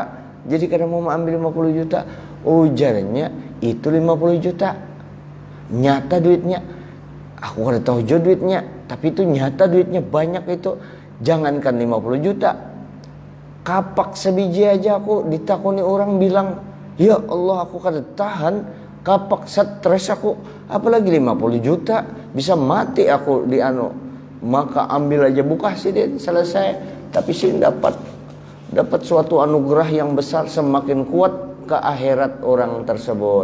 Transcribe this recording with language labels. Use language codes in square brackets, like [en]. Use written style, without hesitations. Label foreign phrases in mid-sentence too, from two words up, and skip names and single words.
[bjn] Jadi kada mau ambil 50 juta. Ujarnya itu 50 juta nyata duitnya. Aku kada tahu jo duitnya, tapi itu nyata duitnya banyak itu. Jangankan 50 juta, kapak sebiji aja aku ditakuni orang bilang, ya Allah aku kada tahan, kapak stres aku, apalagi 50 juta, bisa mati aku di anu. [id] Maka ambil aja buka sih dia selesai. Tapi sih dapat suatu anugerah yang besar, semakin kuat ke akhirat orang tersebut.